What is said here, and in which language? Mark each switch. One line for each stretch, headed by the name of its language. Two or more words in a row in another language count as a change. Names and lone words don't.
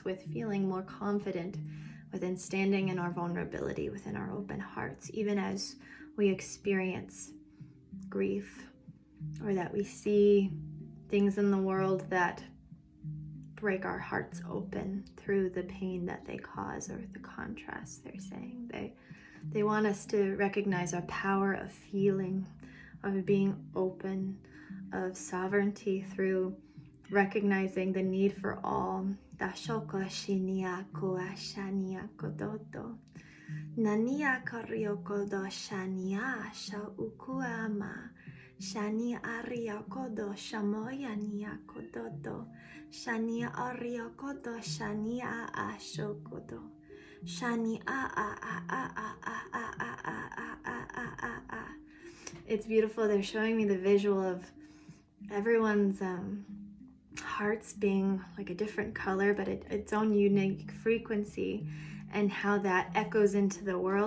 English: with feeling more confident within standing in our vulnerability, within our open hearts, even as we experience grief, or that we see things in the world that break our hearts open through the pain that they cause, or the contrast. They're saying they want us to recognize our power of feeling, of being open, of sovereignty, through recognizing the need for all. Dashoko shiniako ashaniako dodo nania karioko do shania sha ukuama shani ariako do shamoya niako dodo shani ariako do shania ashokodo shani a. It's beautiful. They're showing me the visual of everyone's hearts being like a different color, but its own unique frequency, and how that echoes into the world.